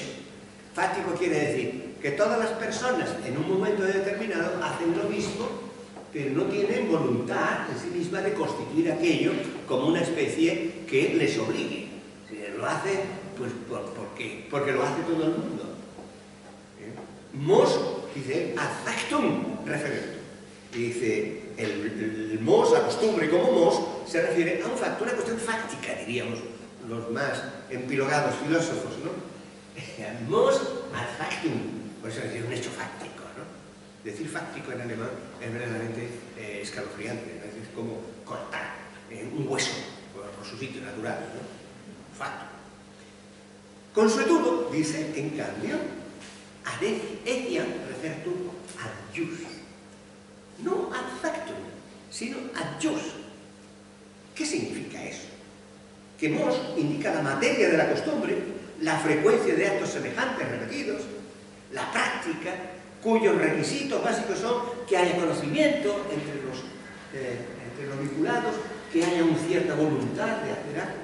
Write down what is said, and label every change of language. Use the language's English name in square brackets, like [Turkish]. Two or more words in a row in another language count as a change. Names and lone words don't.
[Spanish] Fáctico quiere decir que todas las personas en un momento determinado hacen lo mismo, pero no tienen voluntad en sí misma de constituir aquello como una especie que les obligue. Lo hace pues porque lo hace todo el mundo. [Latin] Mos dice ad factum referendum. [Spanish] Y dice, el mos, la costumbre como mos, se refiere a un facto, una cuestión fáctica, diríamos los más empilogados filósofos, ¿no? [Latin] Mos ad factum, [Spanish] por eso decir un hecho fáctico, ¿no? Decir fáctico en alemán es verdaderamente escalofriante, ¿no? Es como cortar un hueso por su sitio natural, ¿no? Facto. Consuetudo, dice, en cambio, [Latin] ad etiam refertur ad jus. [Spanish] No [Latin] ad factum, [Spanish] sino [Latin] ad jus. [Spanish] ¿Qué significa eso? Que mos indica la materia de la costumbre, la frecuencia de actos semejantes repetidos, la práctica, cuyos requisitos básicos son que haya conocimiento entre los vinculados, que haya una cierta voluntad de hacer algo.